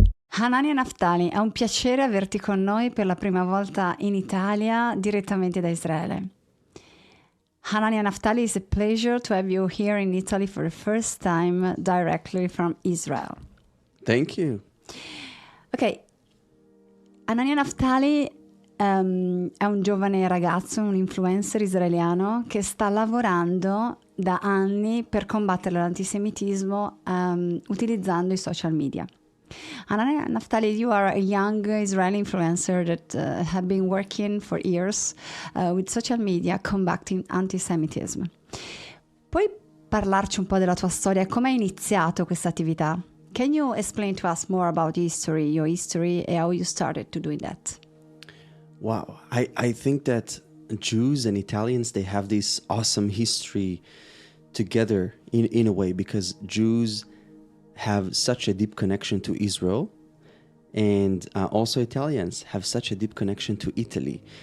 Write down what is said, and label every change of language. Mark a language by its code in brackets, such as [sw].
[it] Hananya Naftali, è un piacere averti con noi per la prima volta in Italia direttamente da Israele. [en] Hananya Naftali, it's a pleasure to have you here in Italy for the first time directly from Israel. Thank you. [it] Ok, Hananya Naftali è un giovane ragazzo, un influencer israeliano che sta lavorando da anni per combattere l'antisemitismo utilizzando i social media. [en] Hananya Naftali, you are a young Israeli influencer that have been working for years with social media combating antisemitism. [it] Puoi parlarci un po' della tua storia? Come hai iniziato questa attività? [en] Can you explain to us more about your history, and how you started to doing that? Wow. I think that Jews and Italians, they have this awesome history together in a way, because Jews have such a deep connection to Israel, and also Italians have such a deep connection to Italy.